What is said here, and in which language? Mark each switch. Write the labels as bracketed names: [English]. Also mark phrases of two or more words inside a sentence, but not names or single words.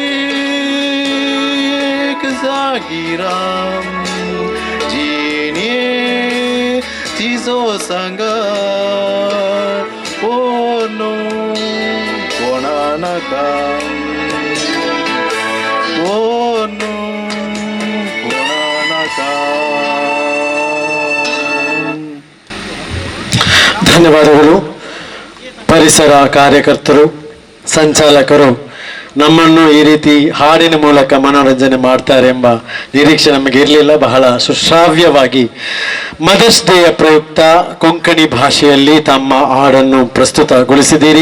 [Konkani] एक जागीराम जिणे तिजो सांग कोणो कोणा नाका कोणो कोणा नाका [Kannada] ಧನ್ಯವಾದಗಳು. ಪರಿಸರ ಕಾರ್ಯಕರ್ತರು, ಸಂಚಾಲಕರು ನಮ್ಮನ್ನು ಈ ರೀತಿ ಹಾಡಿನ ಮೂಲಕ ಮನೋರಂಜನೆ ಮಾಡ್ತಾರೆ ಎಂಬ ನಿರೀಕ್ಷೆ ನಮಗೆ ಇರಲಿಲ್ಲ. ಬಹಳ ಸುಶ್ರಾವ್ಯವಾಗಿ ಮದರ್ಸ್ ಡೇಯ ಪ್ರಯುಕ್ತ ಕೊಂಕಣಿ ಭಾಷೆಯಲ್ಲಿ ತಮ್ಮ ಹಾಡನ್ನು ಪ್ರಸ್ತುತಗೊಳಿಸಿದ್ದೀರಿ.